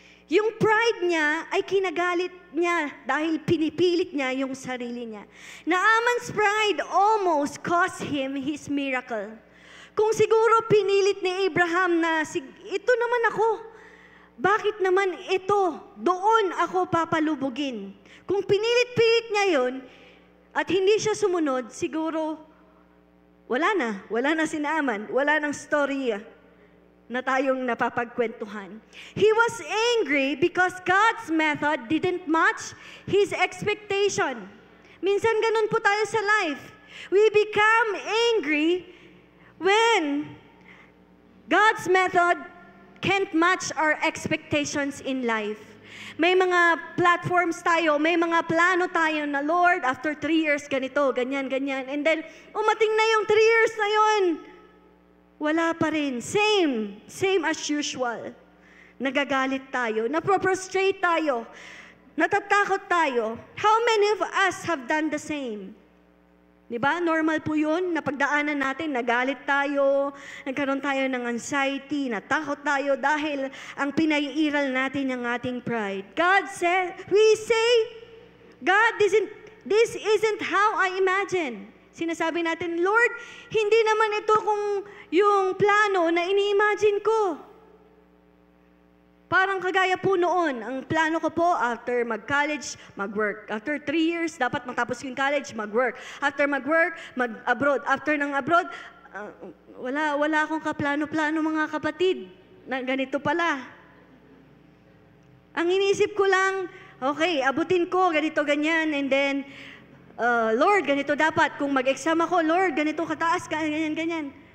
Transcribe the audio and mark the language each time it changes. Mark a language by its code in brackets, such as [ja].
[tl] Yung pride niya ay kinagalit niya dahil pinipilit niya yung sarili niya. [en] Naaman's pride almost cost him his miracle. [tl] Kung siguro pinilit ni Abraham na, ito naman ako, bakit naman ito, doon ako papalubugin? Kung pinilit-pilit niya yun, at hindi siya sumunod, siguro, wala na si Naaman, wala nang storya na tayong napapagkwentuhan. [en] He was angry because God's method didn't match his expectation. [tl] Minsan ganun po tayo sa life. [en] We become angry when God's method can't match our expectations in life. [tl] May mga platforms tayo, may mga plano tayo na, Lord, after 3 years, ganito, ganyan, ganyan. And then, umating na yung 3 years na yun. Wala pa rin. [en] Same as usual. [tl] Nagagalit tayo, naproprostrate tayo, natatakot tayo. [en] How many of us have done the same? [tl] Di ba? Normal po yun, napagdaanan natin, nagalit tayo, nagkaroon tayo ng anxiety, natakot tayo dahil ang pinaiiral natin ng ating pride. [en] God said, we say, God, this isn't how I imagine. [tl] Sinasabi natin, Lord, hindi naman ito kung yung plano na ini-imagine ko. Parang kagaya po noon, ang plano ko po, after mag-college, mag-work. After 3 years, dapat matapos yung college, mag-work. After mag-work, mag-abroad. After ng abroad, wala akong kaplano-plano mga kapatid. Na ganito pala. Ang iniisip ko lang, okay, abutin ko, ganito, ganyan, and then, Lord, ganito dapat. Kung mag-exam ako, Lord, ganito kataas, ganyan, ganyan.